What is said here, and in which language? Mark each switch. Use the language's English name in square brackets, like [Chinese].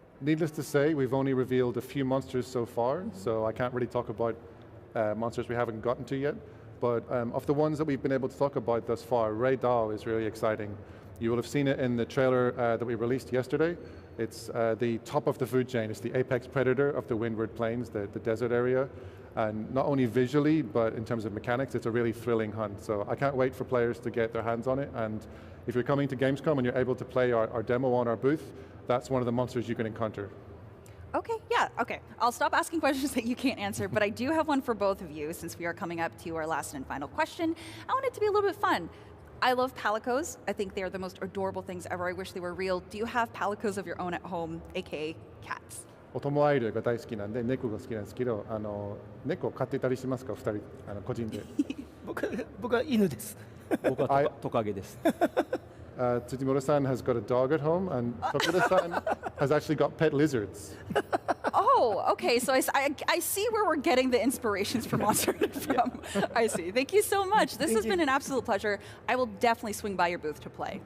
[English] Needless to say, we've only revealed a few monsters so far, so I can't really talk about monsters we haven't gotten to yet. But of the ones that we've been able to talk about thus far, Ray Dao is really exciting. You will have seen it in the trailer that we released yesterday. It's the top of the food chain. It's the apex predator of the Windward Plains, the desert area. And not only visually, but in terms of mechanics, it's a really thrilling hunt. So I can't wait for players to get their hands on it. And if you're coming to Gamescom and you're able to play our demo on our booth, that's one of the monsters you can encounter. Okay, yeah, okay. I'll stop asking questions that you can't answer, but I do have one for both of you since we are coming up to our last and final question. I want it to be a little bit fun. I love palicos. I think they are the most adorable things ever. I wish they were real. Do you have palicos of your own at home, aka cats? [Japanese] オトモアイルが大好きなんで猫が好きなんですけど、猫飼ってたりしますか、2人個人で。僕は犬です。僕はトカゲです。 [English] Tsujimura-san has got a dog at home, and Tokura-san has actually got pet lizards. Oh, okay. So I see where we're getting the inspirations for Monster from. I see. Thank you so much. This has been an absolute pleasure. I will definitely swing by your booth to play.